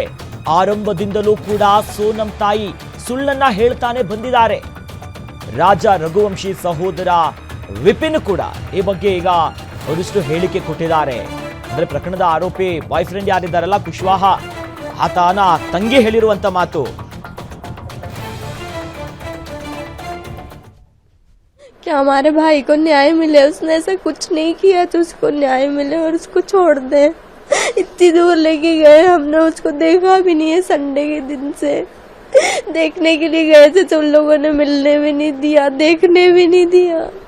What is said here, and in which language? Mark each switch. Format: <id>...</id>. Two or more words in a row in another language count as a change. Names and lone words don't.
<kn>ಆರಂಭದಿಂದಲೂ ಕೂಡ ಸೋನಂ ತಾಯಿ ಸುಳ್ಳನ್ನ ಹೇಳ್ತಾನೆ ಬಂದಿದ್ದಾರೆ. ರಾಜ ರಘುವಂಶಿ ಸಹೋದರ ವಿಪಿನ್ ಕೂಡ ಈ ಬಗ್ಗೆ ಈಗ ಒಂದಿಷ್ಟು ಹೇಳಿಕೆ ಕೊಟ್ಟಿದ್ದಾರೆ. ಅಂದ್ರೆ ಪ್ರಕರಣದ ಆರೋಪಿ</kn> <en>boy friend</en> <kn>ಯಾರಿದ್ದಾರಲ್ಲ ಕುಶ್ವಾಹಾ, ಆತನ ತಂಗಿ ಹೇಳಿರುವಂತ ಮಾತು.</kn> <hi>क्या हमारे भाई को न्याय मिले, उसने ऐसा कुछ नहीं किया तो उसको न्याय मिले और उसको छोड़ दे। इतनी दूर लेके गए, हमने उसको देखा भी नहीं है। संडे के दिन से देखने के लिए गए थे तो उन लोगों ने मिलने भी नहीं दिया, देखने भी नहीं दिया।</hi>